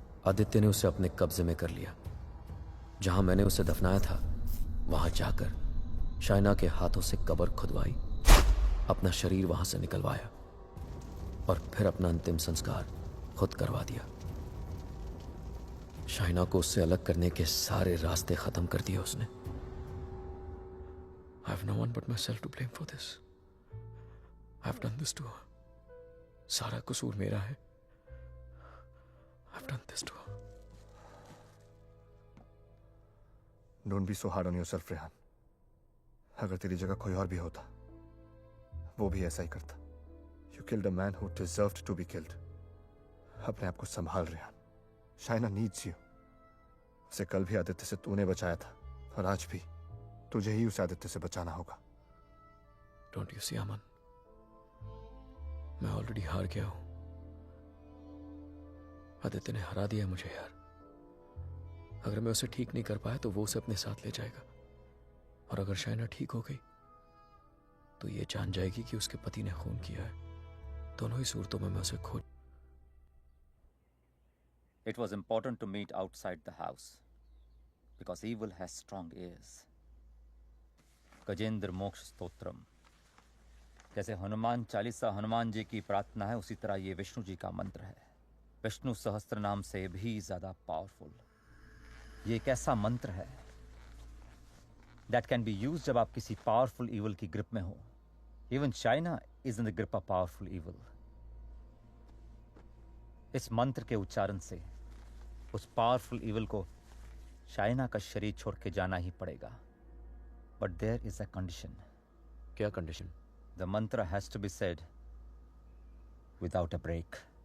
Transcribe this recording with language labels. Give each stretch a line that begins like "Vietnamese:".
Hindi: आदित्य ने उसे अपने कब्जे में कर लिया. जहां मैंने उसे दफनाया था वहां जाकर शाइना के हाथों से कब्र खुदवाई, अपना शरीर वहां से निकलवाया और फिर अपना अंतिम संस्कार खुद करवा दिया. शाइना को उससे अलग करने के सारे रास्ते खत्म कर दिए उसने.
English: I have no one but myself to blame for this. I have done this to her.
Hindi: सारा कसूर मेरा है.
English: I have done this to her. Don't be so hard on yourself
Hindi: Rehan. अगर तेरी जगह कोई और भी होता वो भी ऐसा ही करता।
English: You killed a man who deserved to be killed.
Hindi: अपने आप को संभाल
English: Rehan. Shaina needs you.
Hindi: उसे कल भी आदित्य से तूने बचाया था और आज भी तुझे ही उस आदित्य से बचाना होगा।
English: don't you see
Hindi: अमन, मैं ऑलरेडी हार गया हूं। आदित्य ने हरा दिया मुझे यार। अगर मैं उसे ठीक नहीं कर पाया तो वो उसे अपने साथ ले जाएगा, और अगर शाइना ठीक हो गई तो ये जान जाएगी कि उसके पति ने खून किया है। दोनों ही सूरतों में मैं उसे खो।
English: It was important to meet outside the house because evil has strong ears.
Hindi: Gajendra मोक्ष स्तोत्रम, जैसे हनुमान चालीसा हनुमान जी की प्रार्थना है, उसी तरह ये विष्णु जी का मंत्र है। विष्णु सहस्त्र नाम से भी ज्यादा पावरफुल। ये एक ऐसा मंत्र है
English: that can be used
Hindi: जब आप किसी पावरफुल evil की ग्रिप में हो।
English: Even China is in the grip of powerful evil.
Hindi: इस मंत्र के उच्चारण से उस पावरफुल इविल को शाइना का शरीर छोड़ के जाना ही पड़ेगा।
English: But there is a condition.
Hindi: क्या कंडीशन?
English: The mantra has to be said without a break.